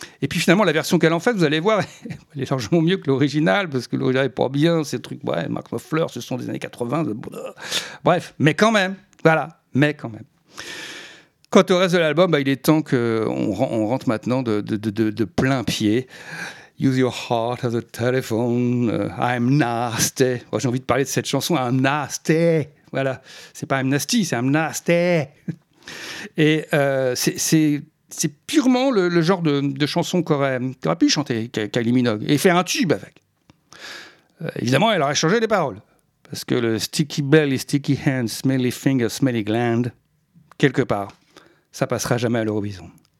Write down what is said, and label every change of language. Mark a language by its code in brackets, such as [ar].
[fr] Et puis finalement, la version qu'elle en fait, vous allez voir, elle est largement mieux que l'original, parce que l'original n'est pas bien, ces trucs, ouais, Mark Knopfler, ce sont des années 80. Bref, mais quand même, voilà, mais quand même. Quant au reste de l'album, bah, il est temps qu'on rentre maintenant de plein pied. [en] Use your heart as a telephone, I'm nasty. [fr] Moi, j'ai envie de parler de cette chanson, I'm nasty. Voilà, c'est pas I'm nasty, c'est I'm nasty. Et c'est purement le genre de chanson qu'aurait pu chanter Kylie Minogue et faire un tube avec. Évidemment, elle aurait changé les paroles. Parce que le [en] sticky belly, sticky hands, smelly fingers, smelly gland, [fr] quelque part, ça passera jamais à l'Eurovision.